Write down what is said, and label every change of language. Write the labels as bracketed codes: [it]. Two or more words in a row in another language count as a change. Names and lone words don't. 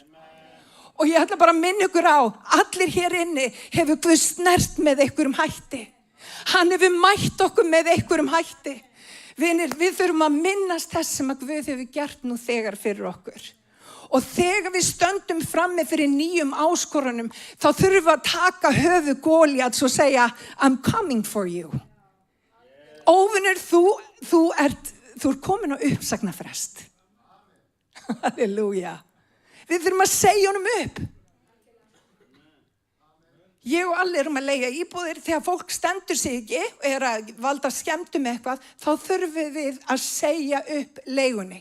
[is] Og ég ætla bara að minna ykkur á, allir hér inni hefur Guð snert með einhverjum hætti. Hann hefur mætt okkur með einhverjum hætti. Vinir, við þurfum að minnast þess sem að Guð hefur gert nú þegar fyrir okkur. Og þegar við stöndum frammi fyrir nýjum áskorunum, þá þurfum við að taka höfuð Góliats og segja, [en] I'm coming for you. [is] Óvinur, þú ert komin á uppsagnarfrest. Halleluja. Við þurfum að segja honum upp. Ég og allir erum að leigja íbúðir, þegar fólk stendur sig ekki og að valda skemmtum eitthvað, þá þurfum við að segja upp leigunni.